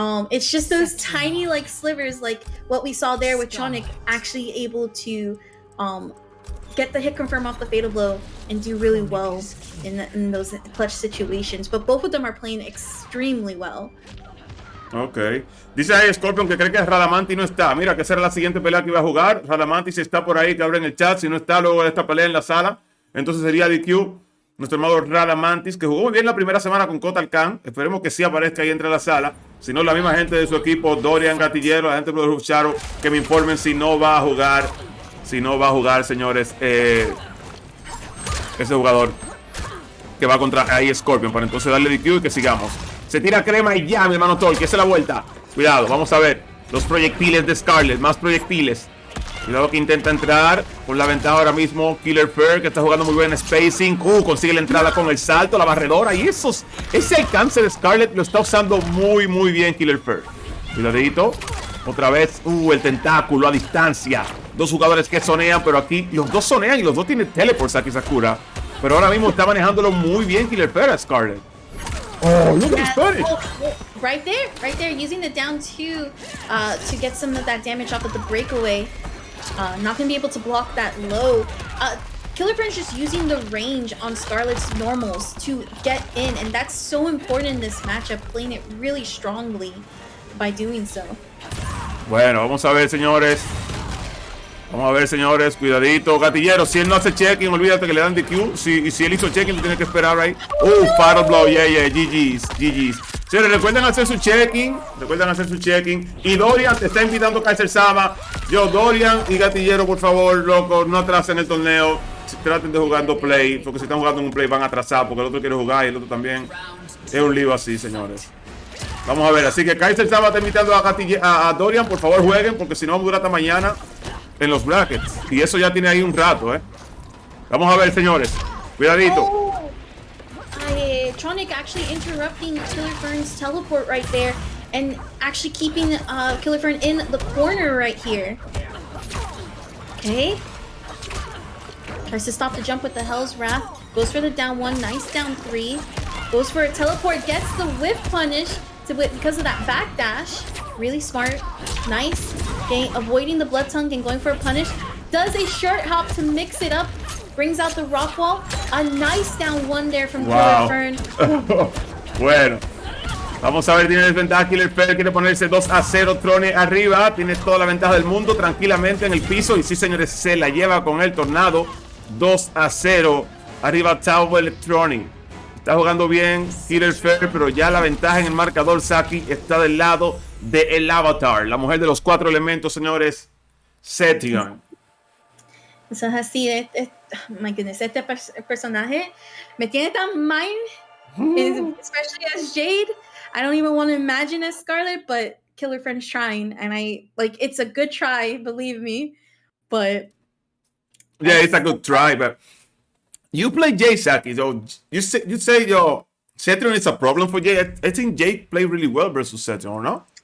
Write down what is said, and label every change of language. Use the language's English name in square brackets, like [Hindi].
[English] It's just those tiny like slivers, like what we saw there with Tronic, actually able to get the hit confirm off the fatal blow and do really well in those clutch situations. But both of them are playing extremely well. Ok. [Spanish] Dice ahí Scorpion que cree que Radamanthys no está. Mira, que esa era la siguiente pelea que iba a jugar. Radamanthys está por ahí, que abre en el chat. Si no está luego de esta pelea en la sala, entonces sería DQ. Nuestro hermano Radamanthys, que jugó muy bien la primera semana con Kotal Khan. Esperemos que sí aparezca ahí entre la sala. Si no, la misma gente de su equipo, Dorian, Gatillero, la gente de Brotherhood Shadow, que me informen si no va a jugar. Si no va a jugar, señores, ese jugador que va contra ahí Scorpion. Para entonces darle DQ y que sigamos. Se tira crema y ya, mi hermano Tol, que es la vuelta. Cuidado, vamos a ver los proyectiles de Scarlet, más proyectiles. Cuidado que intenta entrar con la ventaja ahora mismo Killer Fern, que está jugando muy bien spacing. Consigue la entrada con el salto, la barredora. Y ese alcance de Scarlet lo está usando muy, muy bien Killer Fern. Cuidadito. Otra vez, el tentáculo a distancia. Dos jugadores que sonean, pero aquí los dos sonean y los dos tienen teleports aquí Sakura. Pero ahora mismo está manejándolo muy bien Killer Fern a Scarlet. [English] Look at his footage. Right there, using the down 2 to get some of that damage off of the breakaway. Not gonna be able to block that low. Killer Fern's just using the range on Scarlet's normals to get in, and that's so important in this matchup, playing it really strongly by doing so. [Spanish] Bueno, vamos a ver, señores. Cuidadito, Gatillero. Si él no hace check-in, olvídate que le dan DQ. Si él hizo check-in, lo tiene que esperar ahí. Fatal blow, GG's. Señores, recuerden hacer su check-in. Y Dorian te está invitando a kaiserlsama. Dorian y Gatillero, por favor, loco, no atrasen el torneo. Traten de jugando play, porque si están jugando en un play van a atrasar, porque el otro quiere jugar y el otro también. Es un lío así, señores. Vamos a ver, así que kaiserlsama está invitando a Dorian, por favor jueguen, porque si no vamos a durar hasta mañana en los brackets. Y eso ya tiene ahí un rato, Vamos a ver, señores. Cuidadito. [English] Tronic actually interrupting Killer Fern's teleport right there and actually keeping Killer Fern in the corner right here. Okay. Tries to stop the jump with the Hell's Wrath. Goes for the down 1. Nice down 3. Goes for a teleport. Gets the whiff punish because of that backdash. Really smart. Nice. avoiding the blood tongue and going for a punish. Does a short hop to mix it up. Brings out the rock wall. A nice down one there from Killer Fern. [Spanish] Bueno. Vamos a ver, tiene desventaja Killer Fern, quiere ponerse 2-0, Tronic arriba, tiene toda la ventaja del mundo, tranquilamente en el piso, y sí señores, se la lleva con el tornado, 2-0, arriba Tau Electronic. Está jugando bien Killer Fern, pero ya la ventaja en el marcador, Saki, está del lado del Avatar, la mujer de los 4 elementos, señores, Setion. Eso es así, [English] my goodness, [Spanish] este personaje me tiene tan mind, [English] especially as Jade. I don't even want to imagine as Scarlet, but Killer Fern's trying, and it's a good try, believe me, but yeah, it's a good try, but you play Jade, Saki, so you say your Setion is a problem for Jade. I think Jade played really well versus Setion, or no?